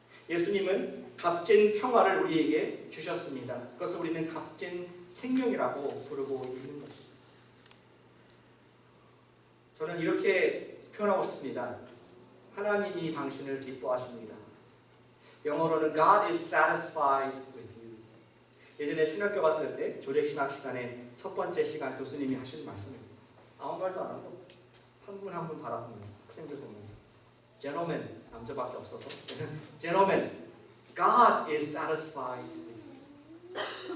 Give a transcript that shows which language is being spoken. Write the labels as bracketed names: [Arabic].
[Korean] 예수님은 값진 평화를 우리에게 주셨습니다. 그것을 우리는 값진 생명이라고 부르고 있는 것입니다. 저는 이렇게 표현하고 싶습니다. 하나님이 당신을 기뻐하십니다. 영어로는 [English] God is satisfied with you. [Korean] 예전에 신학교 갔을 때 조력신학 시간에 첫 번째 시간 교수님이 하신 말씀입니다. 아무 말도 안 하고 한 분 한 분 바라보면서 학생들 보면서 Gentlemen, 남자밖에 없어서 [English] Gentlemen, God is satisfied with you.